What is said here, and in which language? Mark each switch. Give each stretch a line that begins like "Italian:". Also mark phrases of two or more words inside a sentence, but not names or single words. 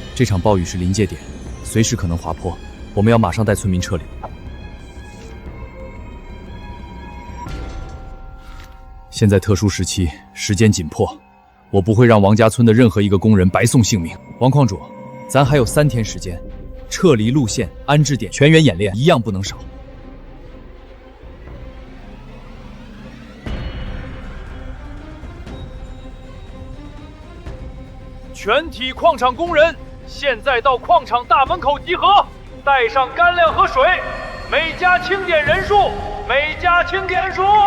Chinese: 這場暴雨是臨界點，隨時可能滑坡，我們要馬上帶村民撤離。現在特殊時期，時間緊迫，我不會讓王家村的任何一個工人白送性命。王礦主，咱還有3天時間，撤離路線、安置點、全員演練，一樣不能少。全体矿场工人，现在到矿场大门口集合，带上干粮和水，每家清点人数，每家清点人数。